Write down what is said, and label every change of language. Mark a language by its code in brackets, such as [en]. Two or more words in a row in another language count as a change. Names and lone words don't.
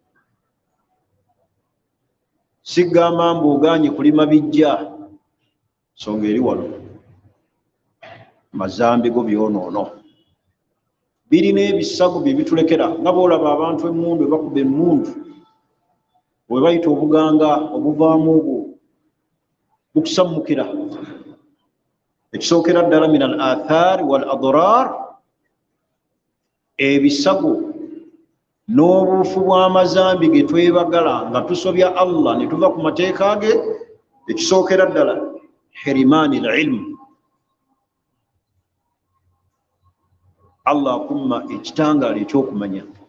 [lg] Sigamba mbu oganye kulima bijja, nsonga eri wano mazambi go byonoono birina ebisago bye bitulekera nga boolaba abantu emmundu ebakuba emmundu bwe bayita obuganga obuvaamu obwo bukusammukira. Ekisookera ddala [ar] من الآثار والأضرار, [lg] ebisago n'obuufu bw'amazambi ge twebagala nga tusobya Allah ne tuva ku mateeka ge. Ekisookera ddala [ar] حرمان العلم, [lg] Allah akumma ekitangaala ekyokumanya.